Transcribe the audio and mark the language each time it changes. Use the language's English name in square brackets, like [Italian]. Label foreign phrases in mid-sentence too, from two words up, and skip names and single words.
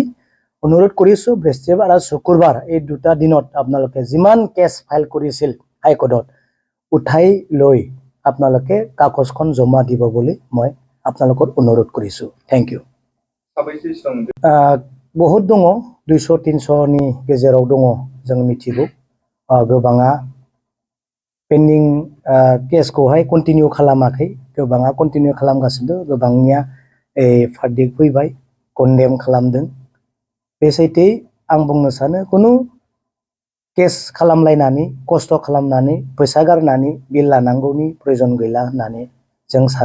[Assamese] অনুৰোধ কৰিছোঁ বৃহস্পতিবাৰ আৰু শুক্ৰবাৰ এই দুটা দিনত আপোনালোকে যিমান কেছ ফাইল কৰিছিল হাইকোৰ্টত উঠাই লৈ আপোনালোকে কাগজখন জমা দিব বুলি মই আপোনালোকক অনুৰোধ কৰিছোঁ। [English] thank you. [Bodo] বহুত দङ, 200-300नि गेजेराव दङ जों मिथिगौ। गोबाङा पेन्डिं केसखौहाय कन्टिनिउ खालामाखै, गोबाङा कन्टिनिउ खालामगासिनो, गोबांनिया भार्डिक्ट फैबाय, कन्डेम खालामदों। बे सैथो आं बुंनो सानो खुनु केस खालामलायनानै खस्थ' खालामनानै फैसा गारनानै बिल लानांगौनि प्रयोजन गैला होननानै जों सानो।